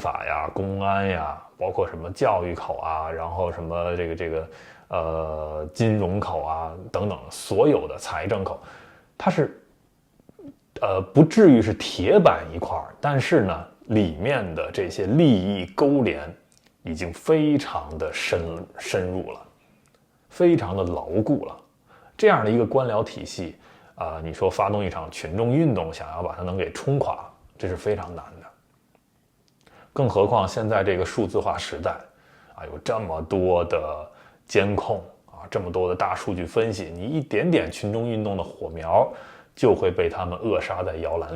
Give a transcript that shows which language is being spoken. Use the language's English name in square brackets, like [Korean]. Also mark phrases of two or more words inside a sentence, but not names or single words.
[Chinese] 法呀、公安呀，包括什麼教育口啊，然後什麼金融口啊等等，所有的財政口，它是不至於是鐵板一塊，但是呢，裡面的這些利益勾連已經非常的深入了，非常的牢固了。這樣的一個官僚體系你說發動一場群眾運動，想要把它能給衝垮，這是非常難的。更何況現在這個數字化時代有這麼多的監控這麼多的大數據分析，你一點點群眾運動的火苗就會被他們扼殺在搖籃裡。